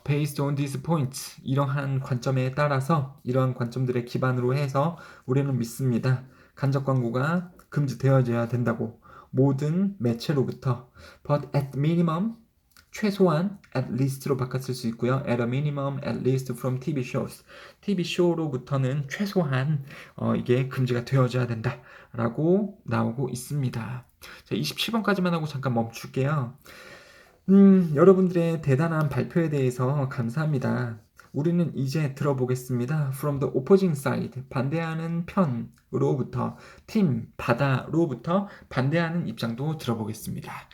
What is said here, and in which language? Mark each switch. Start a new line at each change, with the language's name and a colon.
English: Based on these points,
Korean: 이러한 관점에 따라서 이러한 관점들의 기반으로 해서 우리는 믿습니다. 간접 광고가 금지되어져야 된다고 모든 매체로부터.
English: But at minimum,
Korean: 최소한 at least로 바꿨을 수 있고요.
English: At a minimum, at least from TV shows.
Korean: TV 쇼로부터는 최소한 이게 금지가 되어져야 된다라고 나오고 있습니다. 자, 27번까지만 하고 잠깐 멈출게요. 여러분들의 대단한 발표에 대해서 감사합니다. 우리는 이제 들어보겠습니다.
English: From the opposing side,
Korean: 반대하는 편으로부터, 팀, 바다로부터 반대하는 입장도 들어보겠습니다.